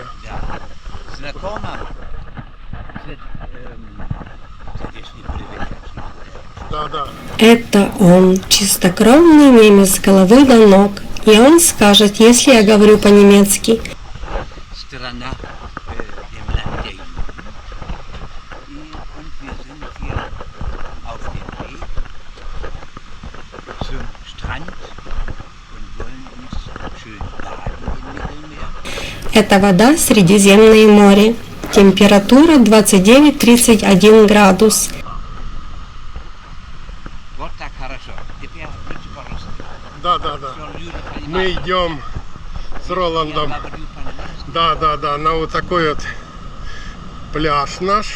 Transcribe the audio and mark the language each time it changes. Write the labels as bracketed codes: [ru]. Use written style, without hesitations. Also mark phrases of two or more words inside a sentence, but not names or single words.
[ru] Да. Знакомо? Здесь не привыкать. Да. Это он, чистокровный немец с головы до ног. И он скажет, если я говорю по-немецки. [de] Страна dem Land der Juden. Und wir sind hier auf dem Weg zum Strand und wollen uns schön baden im Mittelmeer. [ru] Это вода Средиземное море. Температура 29-31 градус. Вот так хорошо. Теперь лучше по-русски. Да. Мы идем с Роландом. Да, на вот такой вот пляж наш.